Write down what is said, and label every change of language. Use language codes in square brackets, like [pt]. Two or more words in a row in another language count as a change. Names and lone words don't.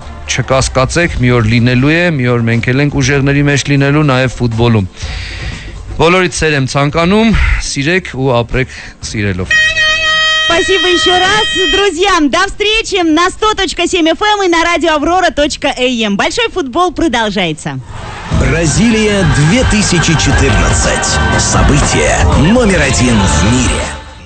[hy] չկասկածեք, մի օր լինելու է, մի օր մենք էլ ենք ուժեղների մեջ լինելու նաև ֆուտբոլում։ Բոլորից սեր եմ ցանկանում, սիրեք ու ապրեք սիրելով։ [ru] Спасибо еще раз, друзья. До встречи на 100.7 FM и на радиоаврора.am. Большой футбол продолжается. Бразилия 2014. Событие номер 1 в мире.